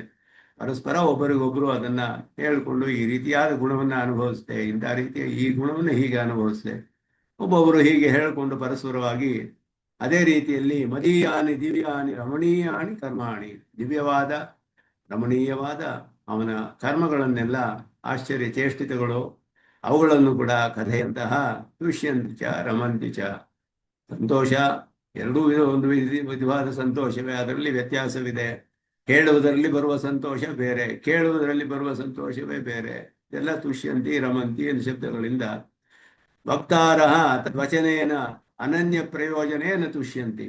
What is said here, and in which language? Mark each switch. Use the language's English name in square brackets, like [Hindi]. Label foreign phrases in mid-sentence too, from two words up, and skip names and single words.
[Kannada] ಪರಸ್ಪರ ಒಬ್ಬರಿಗೊಬ್ಬರು ಅದನ್ನ ಹೇಳಿಕೊಂಡು ಈ ರೀತಿಯಾದ ಗುಣವನ್ನ ಅನುಭವಿಸ್ತೆ, ಇಂಥ ರೀತಿಯ ಈ ಗುಣವನ್ನು ಹೀಗೆ ಅನುಭವಿಸ್ತೆ, ಒಬ್ಬೊಬ್ಬರು ಹೀಗೆ ಹೇಳಿಕೊಂಡು ಪರಸ್ಪರವಾಗಿ ಅದೇ ರೀತಿಯಲ್ಲಿ [Sanskrit] ಮದೀಯಾನಿ ದಿವ್ಯಾನಿ ರಮಣೀಯಾನಿ ಕರ್ಮಾಣಿ. [Kannada] ದಿವ್ಯವಾದ ರಮಣೀಯವಾದ ಅವನ ಕರ್ಮಗಳನ್ನೆಲ್ಲ, ಆಶ್ಚರ್ಯ ಚೇಷ್ಟಿತಗಳು, ಅವುಗಳನ್ನು ಕೂಡ ಕಥೆಯಂತಹ [Sanskrit] ತುಷ್ಯಂತಿ ಚ ರಮಂತಿ ಚ. [Kannada] ಸಂತೋಷ ಎರಡೂ ಒಂದು ವಿಧವಾದ ಸಂತೋಷವೇ, ಅದರಲ್ಲಿ ವ್ಯತ್ಯಾಸವಿದೆ. ಹೇಳುವುದರಲ್ಲಿ ಬರುವ ಸಂತೋಷ ಬೇರೆ, ಕೇಳುವುದರಲ್ಲಿ ಬರುವ ಸಂತೋಷವೇ ಬೇರೆ. [Sanskrit] ಇದೆಲ್ಲ ತುಷ್ಯಂತಿ ರಮಂತಿ [Kannada] ಎನ್ನುವ ಶಬ್ದಗಳಿಂದ [Sanskrit] ವಕ್ತಾರ ವಚನೇನ ಅನನ್ಯ ಪ್ರಯೋಜನೇನ ತುಷ್ಯಂತಿ.